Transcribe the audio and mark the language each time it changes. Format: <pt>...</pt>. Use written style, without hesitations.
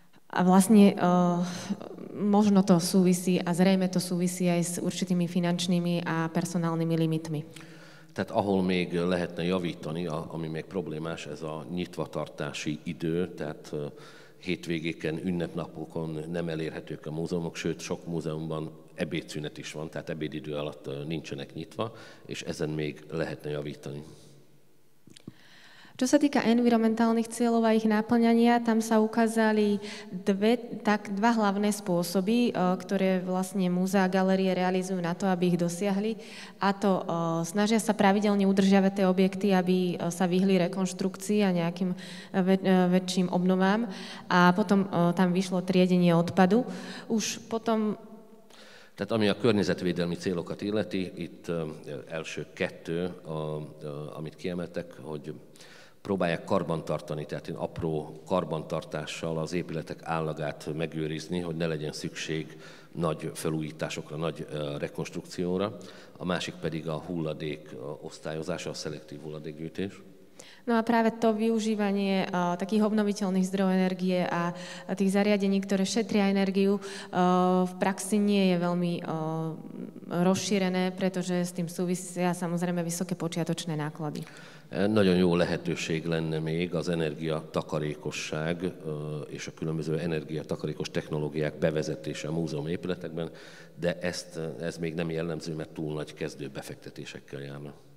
<sk>A vlastne možno to súvisí a zrejme to súvisí aj s určitými finančnými a personálnymi limitmi.</sk> <hu>Tehát ahol még lehetne javítani, ami még problémás, ez a nyitvatartási idő, tehát hétvégéken, ünnepnapokon nem elérhetők a múzeumok, sőt sok múzeumban ebédszünet is van, tehát ebédidő alatt nincsenek nyitva, és ezen még lehetne javítani.</hu> <sk>Čo sa týka environmentálnych cieľov a ich náplňania, tam sa ukázali dva hlavné spôsoby, ktoré vlastne múzea a galérie realizujú na to, aby ich dosiahli. A to snažia sa pravidelne udržiavať tie objekty, aby sa vyhli rekonštrukcii a nejakým väčším obnovám. A potom tam vyšlo triedenie odpadu. Už potom...</sk> <hu>Tehát ami a környezetvédelmi célokat illeti, itt első kettő, amit kiemeltek, hogy próbálják karbantartani, tehát apró karbantartással az épületek állagát megőrizni, hogy ne legyen szükség nagy felújításokra, nagy rekonstrukcióra. A másik pedig a hulladék osztályozása, a szelektív hulladékgyűjtés.</hu> <sk>No a práve to využívanie takých obnoviteľných zdrojov energie a tých zariadení, ktoré šetria energiu, v praxi nie je veľmi rozšírené, pretože s tým súvisia samozrejme vysoké počiatočné náklady.</sk> <hu>Nagyon jó lehetőség lenne még az energiatakarékosság és a különböző energiatakarékos technológiák bevezetése a múzeum épületekben, de ez még nem jellemző, mert túl nagy kezdőbefektetésekkel járna.</hu>